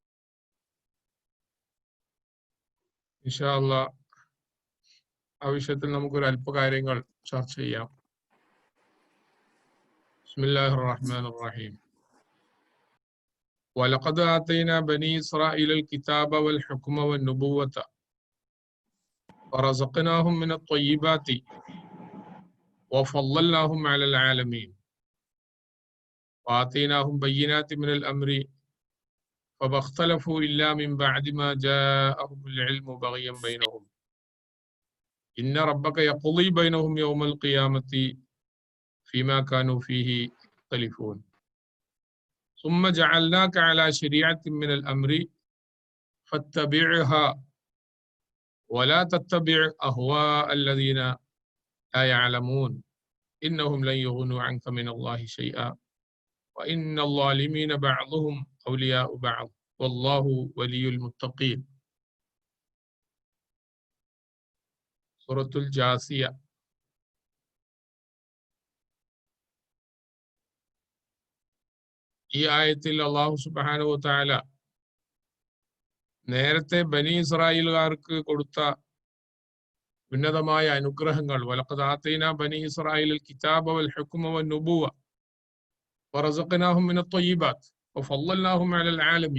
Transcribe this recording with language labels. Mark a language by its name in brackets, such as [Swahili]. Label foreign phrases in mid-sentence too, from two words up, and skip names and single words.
[Arabic] إن شاء الله [Malayalam] ആ വിഷയത്തിൽ നമുക്കൊരു അല്പകാര്യങ്ങൾ ചർച്ച ചെയ്യാം. [Arabic] بسم الله الرحمن الرحيم. ولقد آتينا بني إسرائيل الكتاب والحكم والنبوة ورزقناهم من الطيبات وفضلناهم على العالمين وآتيناهم بينات من الأمر فما اختلفوا إلا من بعد ما جاءهم العلم بغيا بينهم إن ربك يقضي بينهم يوم القيامة فيما كانوا فيه يختلفون ثم جعلناك على شريعة من الأمر فاتبعها ولا تتبع أهواء الذين لا يعلمون إنهم لن يغنوا عنك من الله شيئا وإن الظالمين بعضهم أولياء بعض والله ولي المتقين. [Malayalam] സൂറത്തുൽ ജാസിയ. ഈ ആയത്തിൽ അല്ലാഹു [Arabic] سبحانه وتعالى [Malayalam] നേരത്തെ ബനി ഇസ്രായേലുകാർക്ക് കൊടുത്ത ഉന്നതമായ അനുഗ്രഹങ്ങൾ, [Arabic] ولقد آتينا بني إسرائيل الكتاب والحكم والنبوة ورزقناهم من الطيبات وفضلناهم على العالمين.